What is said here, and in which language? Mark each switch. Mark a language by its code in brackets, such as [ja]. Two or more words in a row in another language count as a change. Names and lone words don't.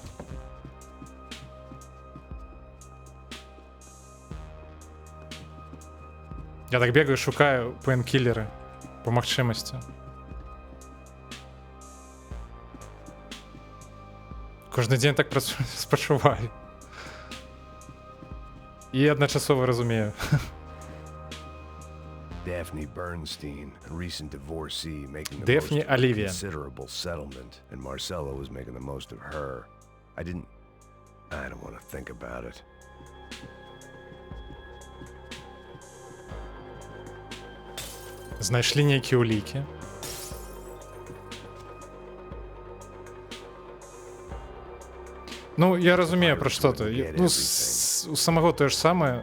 [be] Я так бегаю, шукаю пейнкілеры по магчымасці. Кожны дзень так спачуваю. І адначасова разумею. [en] Daphne Bernstein, a recent divorcee, making the Daphne most of a Olivia. considerable settlement, and Marcella was making the most of her. I don't want to think about it. [be] Знайшлі нейкія улікі. Ну, я разумею, пра што ты. Ну, у самого тое ж самае.